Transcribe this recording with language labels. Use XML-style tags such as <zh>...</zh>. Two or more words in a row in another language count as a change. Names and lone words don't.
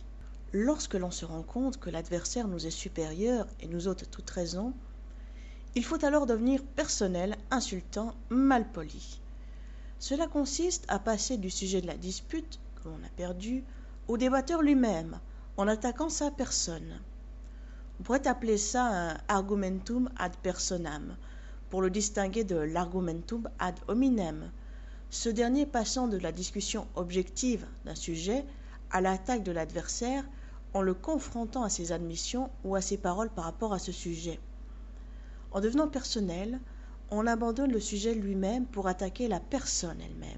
<fr>Lorsque l'on se rend compte que l'adversaire nous est supérieur et nous ôte toute raison, il faut alors devenir personnel, insultant, malpoli. Cela consiste à passer du sujet de la dispute, que l'on a perdu, au débatteur lui-même, en attaquant sa personne. On pourrait appeler ça un</fr> <la>argumentum ad personam,</la> <fr>pour le distinguer de l'</fr> <la>argumentum ad hominem,</la> <fr>ce dernier passant de la discussion objective d'un sujet à l'attaque de l'adversaire en le confrontant à ses admissions ou à ses paroles par rapport à ce sujet. En devenant personnel, on abandonne le sujet lui-même pour attaquer la personne elle-même.</fr>